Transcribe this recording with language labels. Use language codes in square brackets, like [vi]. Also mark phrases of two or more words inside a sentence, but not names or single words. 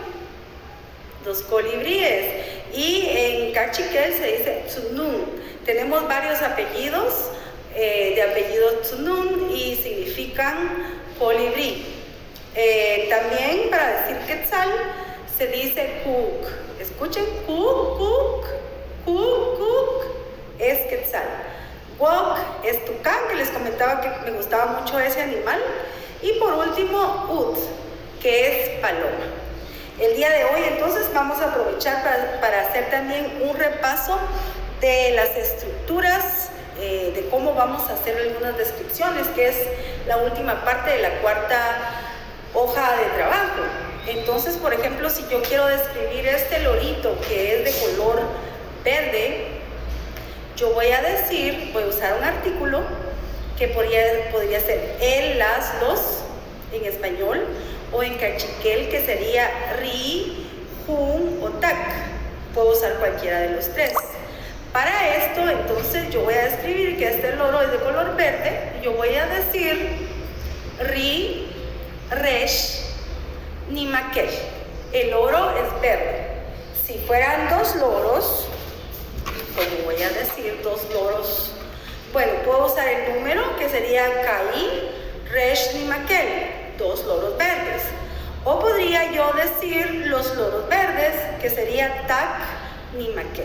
[es] Los colibríes. Y en cachiquel se dice tsunun. Tenemos varios apellidos de apellido tsunun y significan colibrí. También para decir quetzal se dice kuk. Escuchen, [cak] kuk, kuk, kuk, kuk [es] es quetzal. Wok es tucán, que les comentaba que me gustaba mucho ese animal. Y por último, ut, que es paloma. El día de hoy entonces vamos a aprovechar para hacer también un repaso de las estructuras, de cómo vamos a hacer algunas descripciones, que es la última parte de la cuarta hoja de trabajo. Entonces, por ejemplo, si yo quiero describir este lorito que es de color verde, yo voy a usar un artículo que podría ser el, las, los en español, o en cachiquel que sería [cak] ri, jun [es] o tac. Puedo usar cualquiera de los tres. Para esto, entonces, yo voy a describir que este loro es de color verde. Yo voy a decir [cak] ri resh ni maquel. [es] El loro es verde. Si fueran dos loros, como voy a decir, dos loros, bueno, puedo usar el número que sería [cak] Caí, resh ni maquel, [es] dos loros verdes. O podría yo decir los loros verdes, que sería [cak] tac ni maquel.